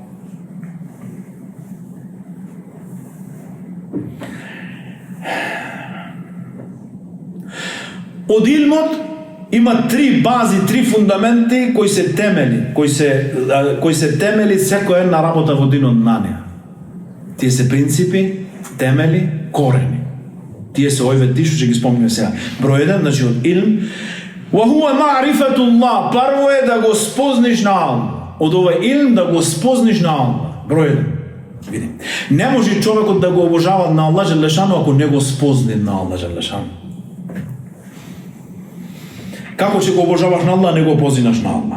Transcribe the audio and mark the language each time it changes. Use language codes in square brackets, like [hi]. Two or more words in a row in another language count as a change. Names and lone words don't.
[mk] Од илмот има 3 бази, 3 фундаменти кои се темели, кои се темели секоја една работа во динот на неа. Тие се принципи, темели, корени. Тие се овие ти што ќе ги спомнеме сега. Број 1, значи од илм, [ar] وهو معرفة الله, [mk] прво е да го спозниш на Аллах. Од овој илм да го спозниш на Аллах. Број 1. Види. Не може човекот да го обожава на Аллах Желешану ако не го спозни на Аллах Желешану. Како ќе го обожаваш на Аллах, не го позинаш на Аллах?